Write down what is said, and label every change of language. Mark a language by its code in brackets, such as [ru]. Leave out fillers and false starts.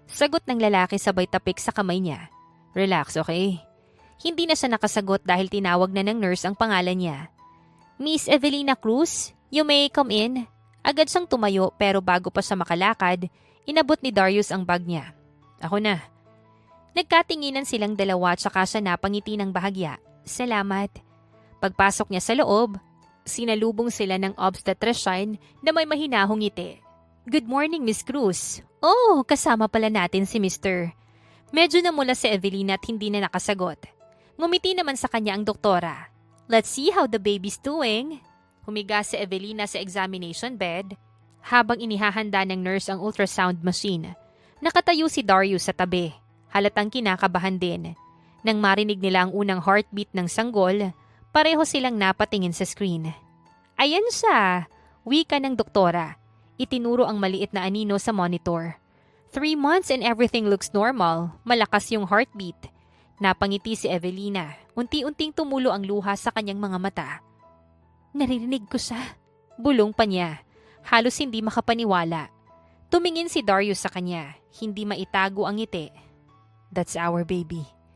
[tl] Sagot ng lalaki sabay tapik sa kamay niya. [en] Relax, okay? [tl] Hindi na siya nakasagot dahil tinawag na ng nurse ang pangalan niya. [en] Miss Evelina Cruz, you may come in. [tl] Agad siyang tumayo pero bago pa siya makalakad, inabot ni Darius ang bag niya. Ako na. Nagkatinginan silang dalawa at saka siya napangiti ng bahagya. Salamat. Pagpasok niya sa loob, sinalubong sila ng obstetrician na may mahinahong ngiti. [en] Good morning, [tl] Miss Cruz. Oh, kasama pala natin si Mr. Medyo namula si Evelina at hindi na nakasagot. Ngumiti naman sa kanya ang doktora. [en] Let's see how the baby's doing. [tl] Humiga si Evelina sa examination bed habang inihahanda ng nurse ang ultrasound machine. Nakatayo si Darius sa tabi. Halatang kinakabahan din. Nang marinig nila ang unang heartbeat ng sanggol, pareho silang napatingin sa screen. Ayan siya, wika ng doktora. Itinuro ang maliit na anino sa monitor. [en] 3 months and everything looks normal. [tl] Malakas yung heartbeat. Napangiti si Evelina. Unti-unting tumulo ang luha sa kanyang mga mata. Naririnig ko siya. Bulong pa niya. Halos hindi makapaniwala. Tumingin si Darius sa kanya. Hindi maitago ang ngiti. [en] That's our baby.